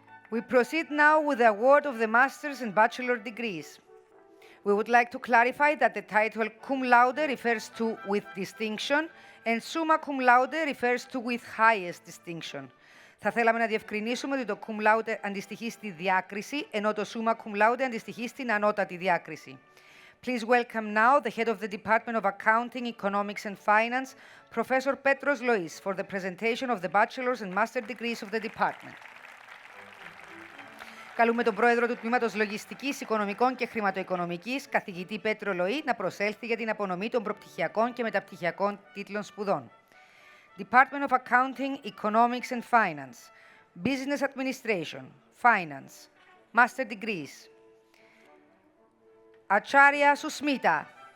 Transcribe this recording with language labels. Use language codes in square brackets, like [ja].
[en] We proceed now with the award of the master's and bachelor degrees. We would like to clarify that the title cum laude refers to with distinction and summa cum laude refers to with highest distinction. [el] Θα θέλαμε να διευκρινίσουμε ότι το cum laude αντιστοιχεί στη διάκριση, ενώ το summa cum laude αντιστοιχεί στην ανώτατη διάκριση. [en] Please welcome now the head of the Department of Accounting, Economics and Finance, Professor Petros Lois, for the presentation of the bachelor's and master degrees of the department. [el] Καλούμε τον πρόεδρο του Τμήματος Λογιστικής, Οικονομικών και Χρηματοοικονομικής, καθηγητή Πέτρο Λοή, να προσέλθει για την απονομή των προπτυχιακών και μεταπτυχιακών τίτλων σπουδών. [en] Department of Accounting, Economics and Finance, Business Administration, Finance, Master Degrees. Acharya Susmita.